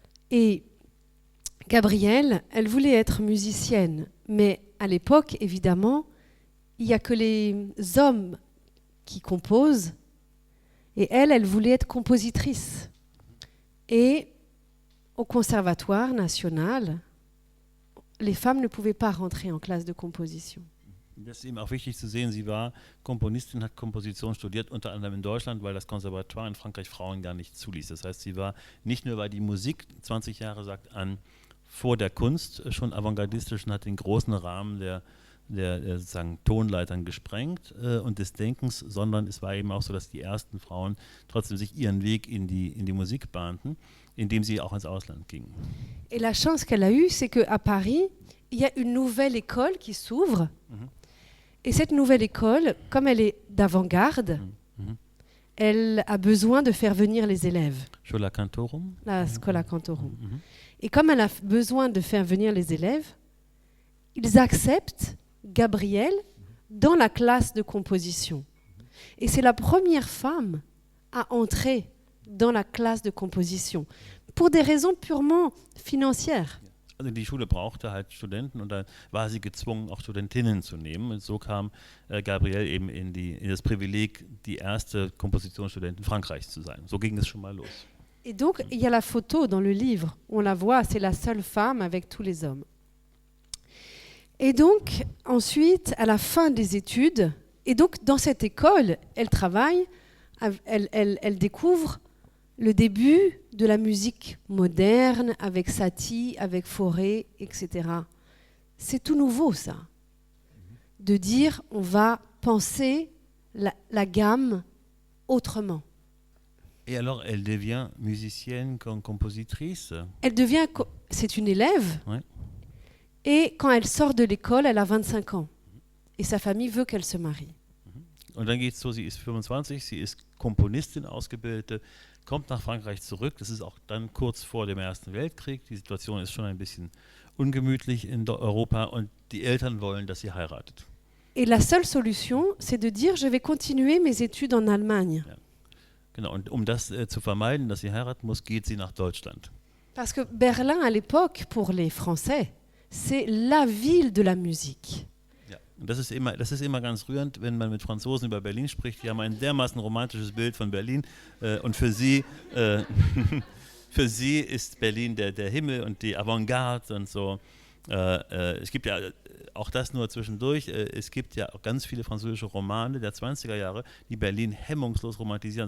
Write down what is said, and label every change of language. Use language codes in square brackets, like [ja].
[fr] Et Gabrielle, elle voulait être musicienne, mais à l'époque, évidemment, il n'y a que les hommes qui composent, et elle voulait être compositrice. Et au Conservatoire national, les femmes ne pouvaient pas rentrer en classe de composition. [de] Das ist eben auch wichtig zu sehen, sie war Komponistin, hat Komposition studiert, unter anderem in Deutschland, weil das Konservatoire in Frankreich Frauen gar nicht zuließ. Das heißt, sie war nicht nur, weil die Musik 20 Jahre sagt an, vor der Kunst schon avantgardistisch und hat den großen Rahmen der sozusagen Tonleitern gesprengt und des Denkens, sondern es war eben auch so, dass die ersten Frauen trotzdem sich ihren Weg in die Musik bahnten, indem sie auch ins Ausland gingen. [fr] Et la chance qu'elle a eue, c'est qu'à Paris, il y a une nouvelle école qui s'ouvre. Et cette nouvelle école, comme elle est d'avant-garde, elle a besoin de faire venir les élèves. Schola Cantorum. La Schola Cantorum. Et comme elle a besoin de faire venir les élèves, ils acceptent Gabrielle dans la classe de composition. Et c'est la première femme à entrer dans la classe de composition, pour des raisons purement financières. [de] Also die Schule brauchte halt Studenten und da war sie gezwungen, auch Studentinnen zu nehmen. Und so kam Gabrielle eben in das Privileg, die erste Kompositionsstudentin Frankreichs zu sein. So ging es schon mal los. [fr] Et donc, il y a la photo dans le livre, on la voit, c'est la seule femme avec tous les hommes. Et donc, ensuite, à la fin des études, et donc dans cette école, elle travaille, elle découvre le début de la musique moderne, avec Satie, avec Fauré, etc. C'est tout nouveau, ça. De dire, on va penser la gamme autrement. Et alors, elle devient musicienne, compositrice. C'est une élève. Ouais. Et quand elle sort de l'école, elle a 25 ans. Et sa famille veut qu'elle se marie. [de] Und dann geht es so, sie ist 25, sie ist Komponistin, Ausgebildete, kommt nach Frankreich zurück. Das ist auch dann kurz vor dem Ersten Weltkrieg. Die Situation ist schon ein bisschen ungemütlich in Europa und die Eltern wollen, dass sie heiratet. [fr] Et la seule solution, c'est de dire, je vais continuer mes études en Allemagne. [de] Ja. Genau, und um das zu vermeiden, dass sie heiraten muss, geht sie nach Deutschland. [fr] Parce que Berlin, à l'époque, pour les Français, c'est la ville de la musique. [de] Ja. Und das ist immer ganz rührend, wenn man mit Franzosen über Berlin spricht. Die haben ein dermaßen romantisches Bild von Berlin. Und für sie ist Berlin der Himmel und die Avantgarde und so. Es gibt ja auch das nur zwischendurch. Es gibt ja auch ganz viele französische Romane der 20er Jahre, die Berlin hemmungslos romantisieren.